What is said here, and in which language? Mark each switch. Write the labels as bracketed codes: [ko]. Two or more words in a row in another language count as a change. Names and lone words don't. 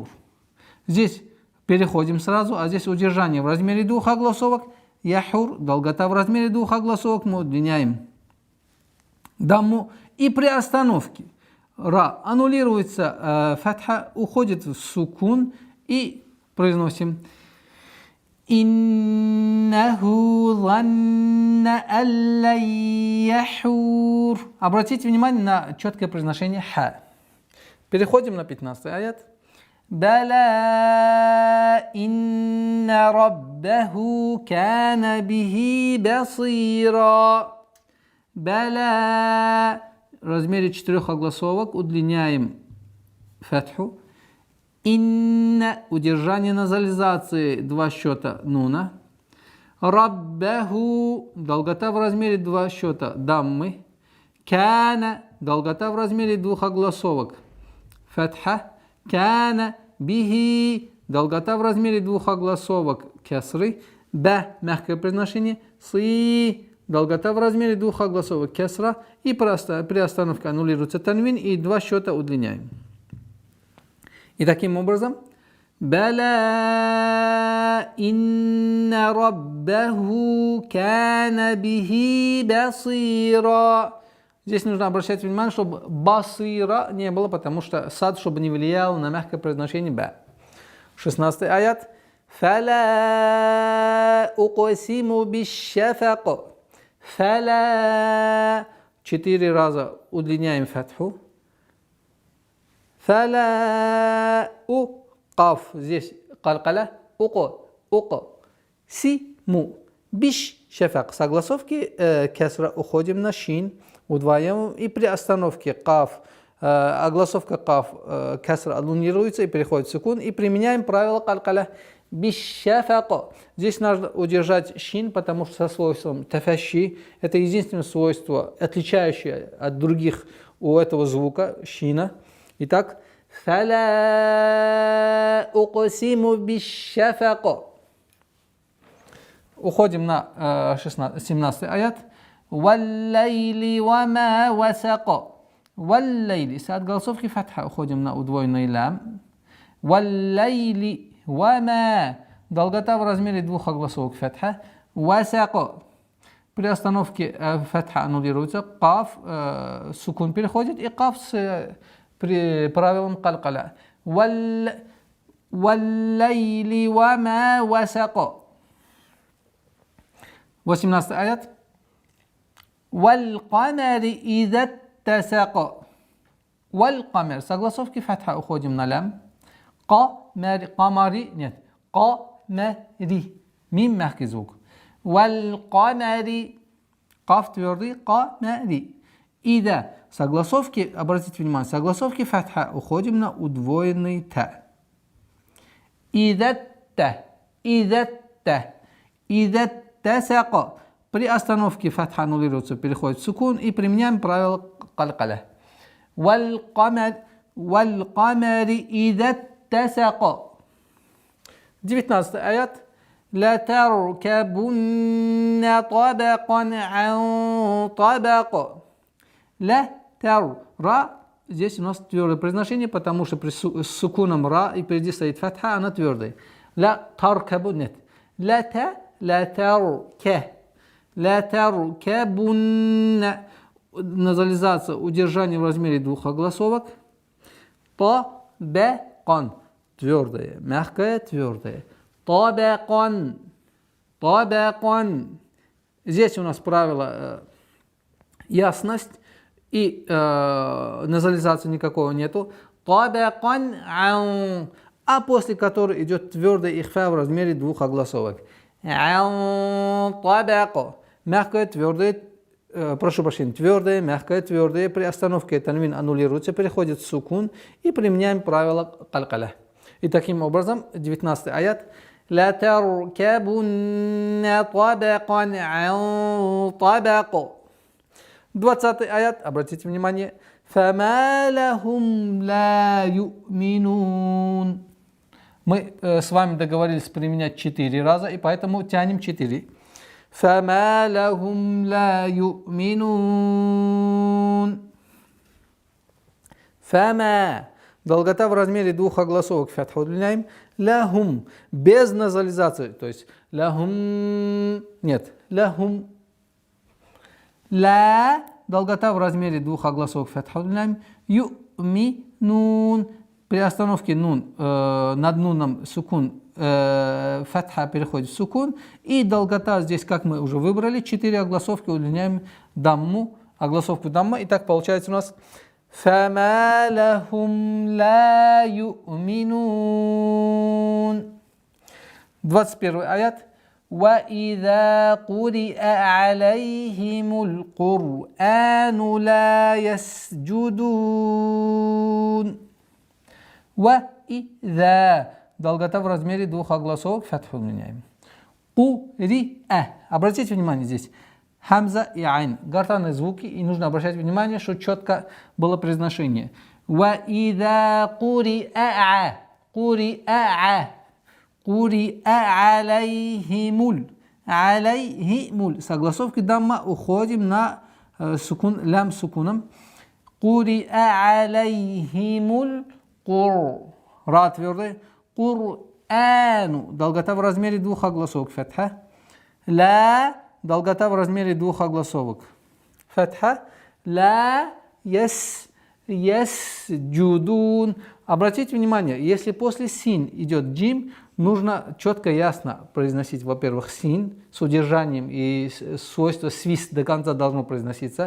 [ru] Здесь переходим сразу, а здесь удержание в размере двух огласовок. Яхур. Долгота в размере двух огласовок. Мы удлиняем дамму. И при остановке ра аннулируется фатха, уходит в сукун, и произносим [ar] إِنَّهُ ظَنَّ أَن لَّن يَحُورَ. [ru] Обратите внимание на четкое произношение ха. Переходим на 15 аят. [ar] بَلَىٰ إِنَّ رَبَّهُ كَانَ بِهِ بَصِيرًا. [ru] Бала. В размере четырех огласовок удлиняем фатху. Инна. Удержание назализации, два счета нуна. Раббаху. Долгота в размере два счета даммы. Кана. Долгота в размере двух огласовок фатха. [ar] كَانَ بِهِ. [ru] Долгота в размере двух огласовок кесры. Ба. Мягкое произношение. Си. Долгота в размере двух огласовок кесра. И при остановке аннулируется танвин, и два счета удлиняем. И таким образом [ar] بَلَىٰ إِنَّ رَبَّهُ كَانَ بِهِ بَصِيرًا. [ru] Здесь нужно обращать внимание, чтобы басира не было, потому что сад, чтобы не влиял на мягкое произношение ба. [ar] 16 аят. فَلَا أُقْسِمُ بِالشَّفَقِ. [ru] Фала. 4 раза удлиняем фатху. [ar] فَلَا أُ قْ. [ru] Здесь калкала. Уко. Симу. Биш шафак. Согласовки кесра уходим на шин. Удваиваем. И при остановке каф, огласовка каф, кесра аннулируется и переходит в секунд. И применяем правило калкала. Бишшафака. Здесь надо удержать шин, потому что со свойством тафаши, это единственное свойство, отличающее от других у этого звука шина. [ar] Итак, فَلَا أُقْسِمُ بِالشَّفَقِ. [ru] Уходим на 17 аят. [ar] وَاللَّيْلِ وَمَا وَسَقَ وَاللَّيْلِ. [ru] Если от голосовки фатха уходим на удвоенный лям. [ar] وَاللَّيْلِ وَمَا. [ru] Долгота в размере двух огласовок фатха. Васако. При остановке фатха аннулируется. Каф сукун переходит. И каф с правилом калькаля. [ar] وَاللَّيْلِ وَمَا وَسَقَ. [ru] 18 аят. [ar] وَالْقَمَرِ إِذَا اتَّسَقَ. [ru] Валь-камар. Согласовки фатха уходим на лям. Камари. Нет. Камари. Мим мягкий звук. Валь-камари. Каф твердый. Камари. Иза. Согласовки, обратите внимание, согласовки фатха уходим на удвоенный та. [ar] إِذَا اتَّ إِذَا اتَّ. إِذَا اتَّسَقَ. [ru] При остановке фатха аннулируется, переходит в сукун и применяем правило калькаля. [ar] وَالْقَمَرِ إِذَا اتَّسَقَ. [ru] 19 аят. [ar] لَتَرْكَبُنَّ طَبَقًا عَن طَبَقٍ. لَتَرْ رَ. [ru] Здесь у нас твердое произношение, потому что с сукуном ра и впереди стоит фатха, она твердая. [ar] لَتَرْكَبُ. Нет. لَتَ لَتَرْكَ. لَتَرْكَبُنَّ. [ru] Назализация, удержание в размере двух огласовок. Табакан. Твердое. Мягкое, твердое. Табакан. Табакан. Здесь у нас правило ясность и назализации никакого нету. [ar] طَبَقًا عَن. [ru] А после которой идет твердое ихфа в размере двух огласовок. [ar] عَن طَبَقٍ. [ru] Мягкое, твердое. Прошу прощения, твердое, мягкое, твердое. При остановке танвин аннулируется, переходит в сукун и применяем правило калькаля. И таким образом, 19 аят. [ar] لَتَرْكَبُنَّ طَبَقًا عَن طَبَقٍ. [ru] 20 аят, обратите внимание. [ar] فَمَا لَهُمْ لَا يُؤْمِنُونَ. [ru] Мы с вами договорились применять 4 раза, и поэтому тянем 4. [ar] فَمَا لَهُمْ لَا يُؤْمِنُونَ. [ru] Фама. Долгота в размере двух огласовок фатху удлиняем. Лахум. Без назализации. То есть лахум. Нет. Лахум. Ла. Долгота в размере двух огласовок фатху удлиняем. Ю'минун. При остановке нун, над нуном сукун, фатха переходит в сукун. И долгота здесь, как мы уже выбрали, 4 огласовки удлиняем дамму, огласовку дамма. И так получается у нас [ar] فَمَا لَهُمْ لَا يُؤْمِنُونَ. [ru] 21 аят. [ar] وَإِذَا قُرِئَ عَلَيْهِمُ الْقُرْآنُ لَا يَسْجُدُونَ. [ru] وَإِذَا. Долгота в размере двух огласовок фатху меняем. قُرِئَ. Обратите внимание здесь. Хамза и айн. Гортанные звуки. И нужно обращать внимание, что четко было произношение. [ar] وَإِذَا قُرِئَ. قُرِئَ. قُرِئَ عَلَيْهِمُ. [ru] عَلَيْهِمُ. Согласовки дамма уходим на сукун, лям сукуном. [ar] قُرِئَ عَلَيْهِمُ. [ru] Кур. Ра твердый. Кур'ану. Долгота в размере двух огласовок. Фатха. Ла. Долгота в размере двух огласовок. Фатха. Ла. Ясджудун. Обратите внимание, если после син идет джим, нужно четко, ясно произносить, во-первых, син с удержанием и свойство свист до конца должно произноситься.